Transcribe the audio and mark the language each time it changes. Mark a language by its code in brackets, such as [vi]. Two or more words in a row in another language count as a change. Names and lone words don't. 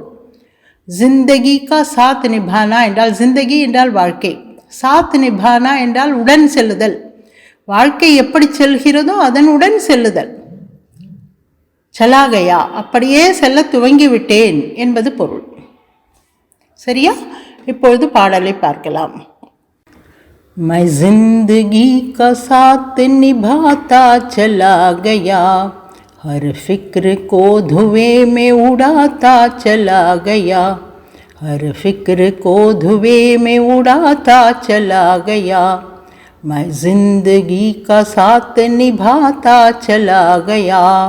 [hi] ज़िंदगी का साथ निभाना [ta] என்றால், ஜிந்தகி என்றால் வாழ்க்கை, [hi] साथ निभाना [ta] என்றால் உடன் செல்லுதல். வாழ்க்கை எப்படி செல்கிறதோ அதனுடன் செல்லுதல். [hi] चला गया [ta] அப்படியே செல்ல துவங்கிவிட்டேன் என்பது பொருள். சரியா? இப்பொழுது பாடலை பார்க்கலாம். [hi] मैं जिंदगी का साथ निभाता चला गया, हर फिक्र को धुएं में उड़ाता चला गया, हर फिक्र को धुएं में उड़ाता चला गया, मैं जिंदगी का साथ निभाता चला गया।